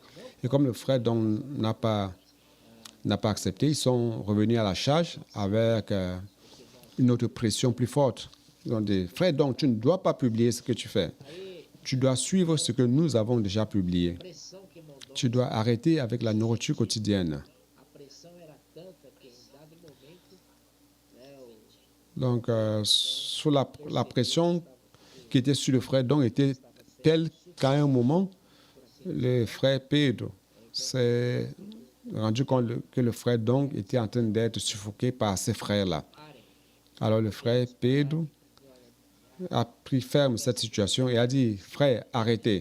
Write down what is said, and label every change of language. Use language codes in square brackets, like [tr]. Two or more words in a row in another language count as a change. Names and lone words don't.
[fr] Et comme le frère Dong n'a pas accepté, ils sont revenus à la charge avec une autre pression plus forte. Ils ont dit, frère Dong, tu ne dois pas publier ce que tu fais. Tu dois suivre ce que nous avons déjà publié. tu dois arrêter avec la nourriture quotidienne. [pt] a pressão era tanta que em dado momento, né, [fr] Donc, sous la pression qui était sur le frère Dong était telle qu'à un moment, le frère Pedro s'est rendu compte que le frère Dong était en train d'être suffoqué par ses frères-là. Alors le frère Pedro a pris ferme cette situation et a dit, frère, arrêtez.